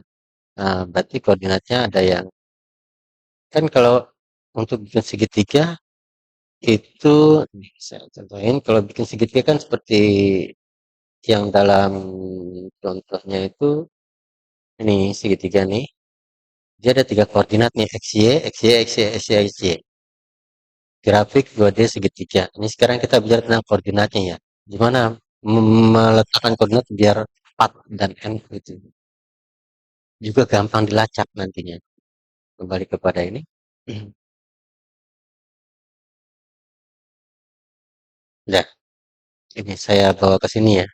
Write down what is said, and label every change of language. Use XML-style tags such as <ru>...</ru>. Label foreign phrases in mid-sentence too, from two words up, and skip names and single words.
<id>Berarti koordinatnya ada yang, kan kalau untuk bikin segitiga, itu, saya contohin, kalau bikin segitiga kan seperti yang dalam contohnya itu, ini segitiga nih, dia ada 3 koordinat nih, x, y, x, y, x, y, x, y, x, y. Grafik 2D segitiga. Ini sekarang kita bicara tentang koordinatnya ya. Gimana meletakkan koordinat biar tepat dan n gitu. Juga gampang dilacak nantinya. Kembali kepada ini. Nah, ini saya bawa ke sini ya.</id>